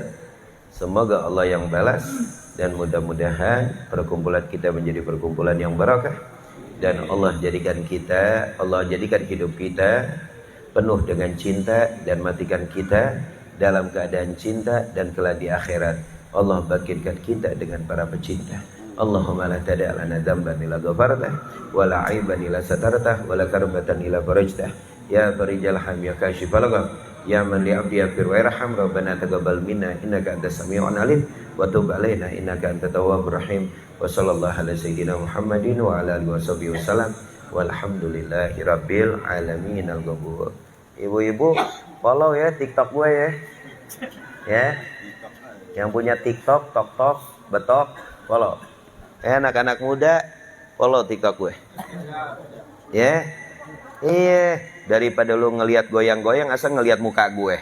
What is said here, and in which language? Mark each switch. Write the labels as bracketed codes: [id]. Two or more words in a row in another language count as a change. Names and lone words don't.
[id] Semoga Allah yang balas. Dan mudah-mudahan perkumpulan kita menjadi perkumpulan yang barakah. Dan Allah jadikan hidup kita penuh dengan cinta. Dan matikan kita dalam keadaan cinta, dan kelak di akhirat Allah bangkitkan kita dengan para pecinta. [ar] اللهم لا تدع لنا ذنبا إلا غفرته ولا عيبا إلا سترته ولا كربة إلا فرجته. يا فارج الهم يا كاشف الغم يا من لعبده يغفر ويرحم. ربنا تقبل منا إنك أنت السميع العليم وتب علينا إنك أنت التواب الرحيم. وصلى الله على سيدنا محمد وعلى آله وصحبه وسلم. والحمد لله رب العالمين. Al-ghafur. [id] Ibu-ibu follow ya TikTok gue ya. Yang punya TikTok, tok betok, follow. Anak-anak muda Follow TikTok gue. Ya. Iya, daripada lu ngelihat goyang-goyang asal ngelihat muka gue.